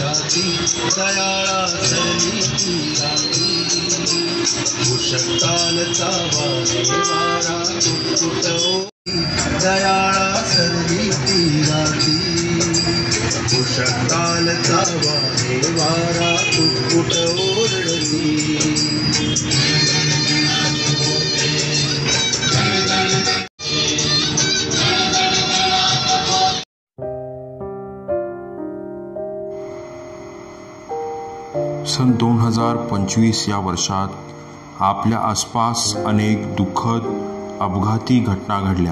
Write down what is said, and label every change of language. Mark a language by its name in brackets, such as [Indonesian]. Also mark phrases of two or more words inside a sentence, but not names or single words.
[Marathi] राती दयाळा सरली ती राती उषकालचा वारे वारा कुटकुट दयाळा सरली ती राती उषकालचा वारे वारा कुटकुट ओरडती। सन 2025 या वर्षात आपल्या आसपास अनेक दुःखद अपघाती घटना घडल्या।